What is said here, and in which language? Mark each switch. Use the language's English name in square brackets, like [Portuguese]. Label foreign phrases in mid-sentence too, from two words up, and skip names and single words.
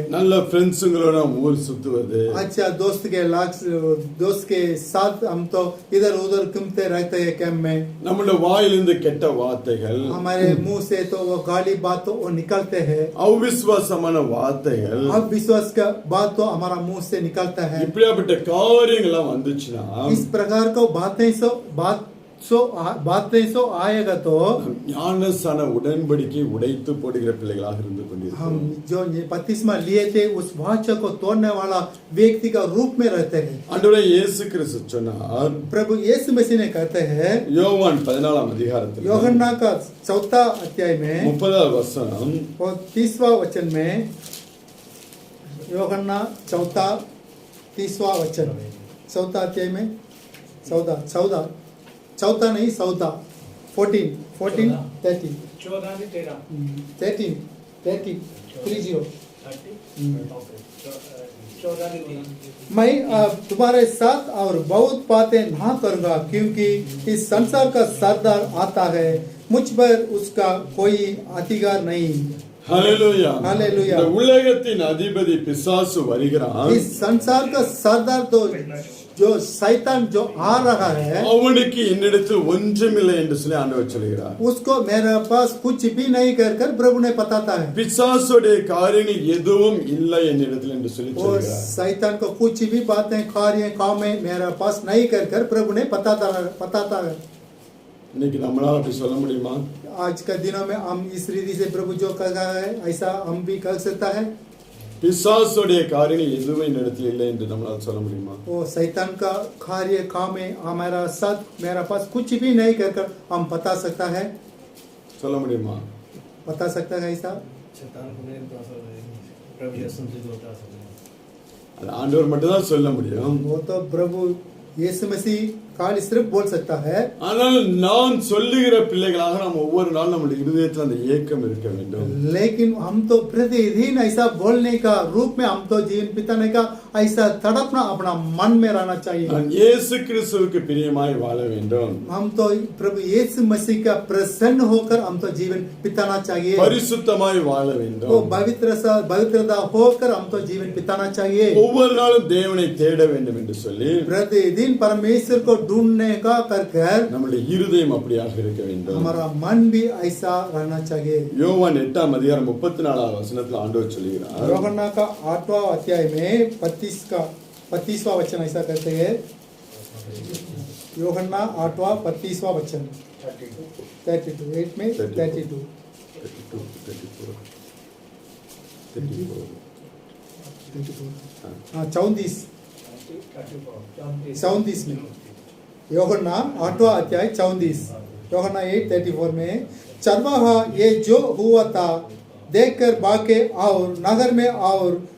[Tamil] நல்ல ஃப்ரெண்ட்ஸுங்களோட ஊர் சுத்துவது, [Hindi] अच्छा दोस्त के साथ हम तो इधर उधर घूमते रहते हैं कैंप में. [Tamil] நம்முடைய வாயிலிருந்து கெட்ட வார்த்தைகள், [Hindi] हमारे मुंह से तो वो गाली बात तो वो निकलते हैं, [Tamil] அவிசுவாசமான வார்த்தைகள், [Hindi] अब विश्वास का बात तो हमारा मुंह से निकलता है. [Tamil] இப்படியாப்பட்ட காரியங்கள்லாம் வந்துச்சுன்னா [Hindi] इस प्रकार को बातें सो आएगा तो [Tamil] ஞானஸ்நான உடன்படிக்கை உடைத்து போடுகிற பிள்ளைகளாக இருந்து கொண்டிருக்கிறோம். [Hindi] हम जो बपतिस्मा लिए थे उस वाचा को तोड़ने वाला व्यक्ति का रूप में रहते हैं. [Tamil] ஆண்டவரே இயேசு கிறிஸ்து சொன்னார், [Hindi] प्रभु यीशु मसीह ने कहते हैं [Tamil] யோவான் 14 அதிகாரத்தில் [Hindi] यूहन्ना का 4 अध्याय में [Tamil] 30 வசனம், [Hindi] और 30वां वचन में, यूहन्ना 30वां वचन, 4 अध्याय में 14 नहीं 14 14 30 14 से 13 30 30 मैं मैं तुम्हारे साथ और बहुत बातें ना करूंगा, क्योंकि इस संसार का सरदार आता है. मुझ पर उसका कोई अधिकार नहीं। ஹalleluya [English] Hallelujah. [Tamil] இந்த உலகத்தின் அதிபதி பிசாசு வருகிறான். [Hindi] इस संसार का सरदार तो जो शैतान जो आ रहा है, [Tamil] அவனுக்கு என்னிடத்தில் ஒன்றுமில்லை என்று சொல்லி ஆண்டவர் சொல்கிறார். [Hindi] उसको मेरे पास कुछ भी नहीं कर कर प्रभु ने बताता है। [Tamil] பிசாசுடைய காரியங்கள் எதுவும் இல்லை என்னிடத்தில் என்று சொல்லி [Hindi] और [Tamil] சொல்கிறார். [Hindi] शैतान को कुछ भी बातें कार्य काम में मेरे पास नहीं कर कर प्रभु ने बताता है। [Tamil] இன்னைக்கு நம்மளால அப்படி சொல்ல முடியுமா? [Hindi] आज के दिनों में हम इस रीति से प्रभु जो कर रहा है ऐसा हम भी कर सकता है। [Tamil] பிசாசுடைய காரியங்கள் எதுவும் என்னிடத்தில் இல்லை என்று நம்மளால சொல்ல முடியுமா? [Hindi] वो शैतान का कार्य काम में हमारा साथ मेरा पास कुछ भी नहीं कर कर हम बता सकता है। [Tamil] சொல்ல முடியுமா? [Hindi] बता सकता है ऐसा? [Tamil] அது ஆண்டவர் மட்டும் தான் சொல்ல முடியும். [Hindi] वो तो प्रभु यीशु मसीह खाली सिर्फ बोल सकता है। [Tamil] ஆனால் நான் சொல்லுகிற பிள்ளைகளாக நாம் ஒவ்வொரு நாளும் நம்முடைய இருதயத்தில் அந்த ஏக்கம் இருக்க வேண்டும். [Hindi] लेकिन हम तो प्रतिदिन ऐसा बोलने का रूप में हम तो जीवन बिताने का ऐसा तड़पना अपना मन में रहना चाहिए। [Tamil] நான் இயேசு கிறிஸ்துவுக்கு பிரியமாய் வாழ வேண்டும். [Hindi] हम तो प्रभु यीशु मसीह का प्रसन्न होकर हम तो जीवन बिताना चाहिए। [Tamil] பரிசுத்தமாய் வாழ [Hindi] वो [Tamil] வேண்டும். [Hindi] पवित्रता होकर हम तो जीवन बिताना चाहिए। [Tamil] ஒவ்வொரு நாளும் தேவனை தேட வேண்டும் என்று சொல்லி [Hindi] प्रतिदिन परमेश्वर को ढूंढने का कर कर [Tamil] நம்முடைய இருதயம் அப்படியாக இருக்க வேண்டும். [Hindi] हमारा मन भी ऐसा रहना चाहिए। [Tamil] யோவான் 8ஆம் அதிகாரம் 34ஆம் வசனத்தில் ஆண்டவர் சொல்கிறார். [Hindi] यूहन्ना का 8वां अध्याय में 25वां वचन ऐसा कहते हैं। यूहन्ना 8वां 25वां वचन 32 8 में 32 34 में यूहन्ना 8वां अध्याय 34 यूहन्ना 8:34 में चरवाहा ये जो हुआ था देखकर भागे और नगर में और